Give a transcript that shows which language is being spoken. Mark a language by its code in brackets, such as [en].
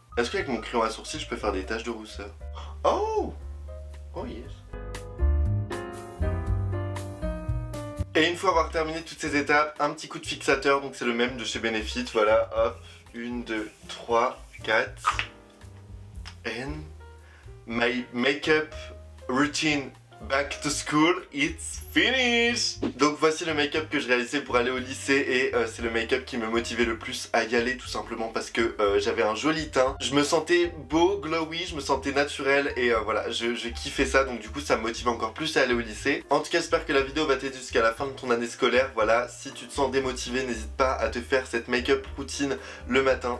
[fr] Est-ce qu'avec mon crayon à sourcils, je peux faire des taches de rousseur? [en] Oh yes. [fr] Et une fois avoir terminé toutes ces étapes, un petit coup de fixateur, donc c'est le même de chez Benefit, voilà, hop, 1, 2, 3, 4... [en] and my makeup routine back to school, it's finished. [fr] Donc voici le make-up que je réalisais pour aller au lycée et c'est le make-up qui me motivait le plus à y aller, tout simplement parce que j'avais un joli teint. Je me sentais beau, glowy, je me sentais naturel et voilà, je kiffais ça, donc du coup ça me motive encore plus à aller au lycée. En tout cas, j'espère que la vidéo va t'aider jusqu'à la fin de ton année scolaire. Voilà, si tu te sens démotivé, n'hésite pas à te faire cette make-up routine le matin.